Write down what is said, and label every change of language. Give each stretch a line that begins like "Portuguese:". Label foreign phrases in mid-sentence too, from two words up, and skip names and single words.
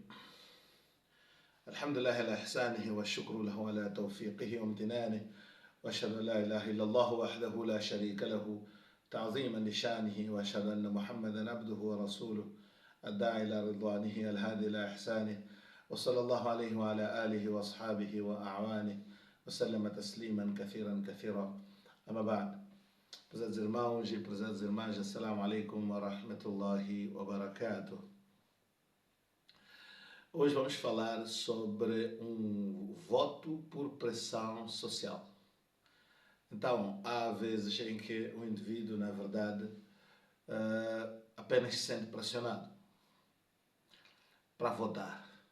Arabic: الحمد لله على إحسانه والشكر له على توفيقه وامتنانه، وأشهد أن لا إله إلا الله وحده لا شريك له تعظيما لشانه، وأشهد أن محمدا عبده ورسوله الداعي إلى رضوانه الهادي إلى إحسانه، وصلى الله عليه وعلى آله وأصحابه وأعوانه وسلم تسليما كثيرا كثيرا. أما بعد.
Portuguese: Prezados irmãos e prezadas irmãs,
Arabic: السلام عليكم ورحمة الله وبركاته.
Portuguese: Hoje vamos falar sobre um voto por pressão social. Então, há vezes em que o indivíduo, na verdade, apenas se sente pressionado para votar.